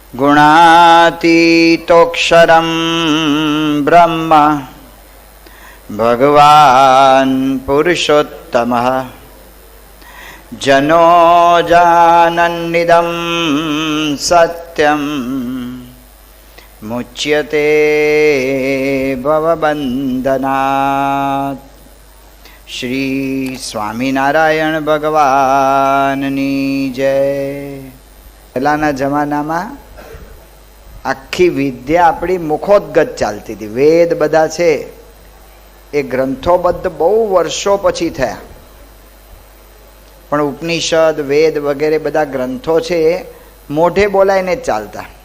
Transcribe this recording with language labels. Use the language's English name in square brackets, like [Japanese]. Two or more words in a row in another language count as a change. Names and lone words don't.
[Sanskrit] गुणातीतोऽक्षरं ब्रह्म भगवान् पुरुषोत्तमः जनो जानन्निदं सत्यं मुच्यते भवबन्धनात्। [Gujarati] શ્રી સ્વામિનારાયણ ભગવાનની જય। પહેલાના જમાનામાં આખી વિદ્યા આપણી મુખોદ્ગત ચાલતી હતી. વેદ બધા છે એ ગ્રંથોબદ્ધ બહુ વર્ષો પછી થયા, પણ ઉપનિષદ વેદ વગેરે બધા ગ્રંથો છે એ મોઢે બોલાઈને જ ચાલતા.